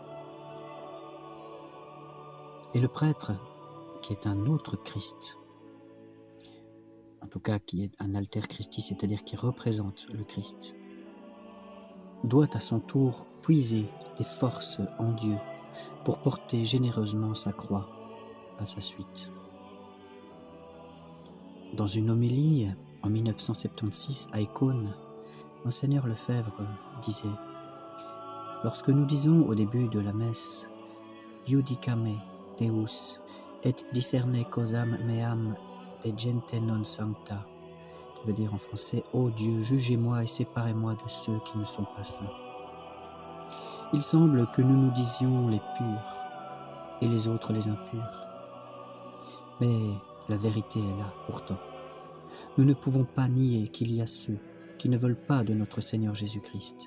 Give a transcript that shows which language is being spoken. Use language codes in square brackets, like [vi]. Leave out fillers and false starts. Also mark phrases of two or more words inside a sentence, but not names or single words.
[fr] Et le prêtre, qui est un autre Christ, en tout cas qui est un [la] alter Christi, [fr] c'est-à-dire qui représente le Christ, doit à son tour puiser des forces en Dieu pour porter généreusement sa croix à sa suite. Dans une homélie en 1976 à Écône, Monseigneur Lefebvre disait « Lorsque nous disons au début de la messe « [la] Iudicame Deus et discerne causam meam de gente non sancta [fr] » qui veut dire en français « Ô Dieu, jugez-moi et séparez-moi de ceux qui ne sont pas saints ». Il semble que nous nous disions les purs et les autres les impurs. Mais la vérité est là, pourtant. Nous ne pouvons pas nier qu'il y a ceux qui ne veulent pas de notre Seigneur Jésus-Christ.